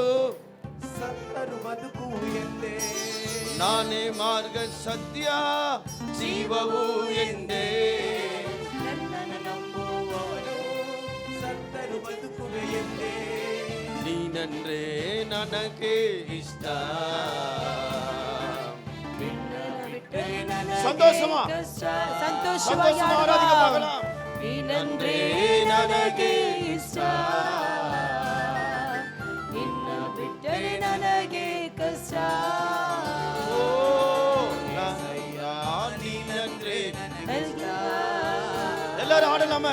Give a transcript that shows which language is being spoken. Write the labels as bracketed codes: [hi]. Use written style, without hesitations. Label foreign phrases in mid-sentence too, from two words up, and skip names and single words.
[kn] ಸತ್ತರು ಬದುಕು ಎಂದೇ. ನಾನೇ ಮಾರ್ಗ ಸತ್ಯ ಜೀವವು ಎಂದೇ, ನನ್ನನ್ನು ನಂಬುವವರು ಸತ್ತರು ಬದುಕುವೆ ಎಂದೇ. ನೀನಂದ್ರೆ ನನಗೆ ಇಷ್ಟ. [ta] சந்தோஷமா [kn] ಸಂತೋಷವಾಗಿ [ta] ஆராதிக்க பார்க்கலாம். [kn] ನೀನಂದ್ರೆ ನನಗೆ ಇಷ್ಟ, ನಿನ್ನ ಬಿಟ್ಟರೆ ನನಗೆ ಕಷ್ಟ. ಓ ನನ್ನಯ್ಯ ನೀನಂದ್ರೆ ಎಲ್ಲರೂ ಹಾಡಲಾಮ.